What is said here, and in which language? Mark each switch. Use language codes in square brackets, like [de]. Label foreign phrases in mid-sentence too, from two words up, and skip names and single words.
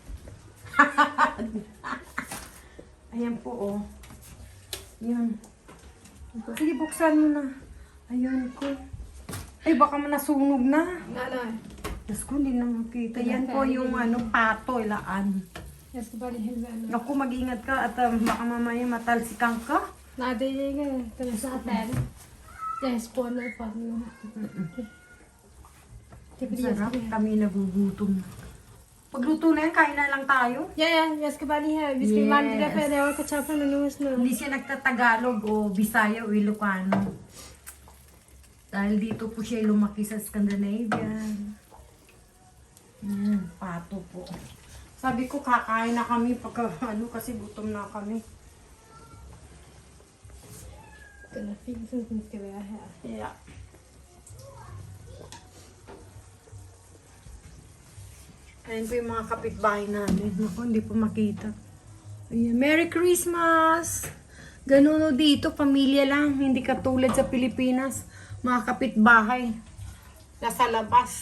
[tl] Ayan po, oh. Yan. Sige, buksan mo na. Ayan ko. Ay, baka nasunog na. [da] Nej, nej. [tl] Diyos ko, hindi na makita. Yan po yung pato, ilaan. [da] Jeg skal bare lige hælde vand. [tl] Naku, mag-ingat ka at baka mamaya matalsikan ka. [da] Nej, det er ikke. Den er snart færdig. Det har jeg skruet ned for den nu. Det er fordi, jeg [tl] Sarap, [da] skal... [tl] kami nagugutom. Pagluto na yan, kain na lang tayo. [da] Ja, ja, jeg skal bare lige have... Vi skal varme det der, for jeg laver kartoflerne nu og sådan noget. [tl] Hindi siya nagtatagalog o Bisaya o Ilocano. Dahil dito po siya lumaki sa Scandinavia. Pato po. Sabi ko kakain na kami pagka kasi gutom na kami. [da] Den er fin, som den skal være her. Yeah. [tl] Ayan po yung mga kapitbahay namin. Naku, hindi po makita. Ayan. [en] Merry Christmas! [tl] Ganun o dito, pamilya lang. Hindi katulad sa Pilipinas. Mga kapitbahay. Nasa labas.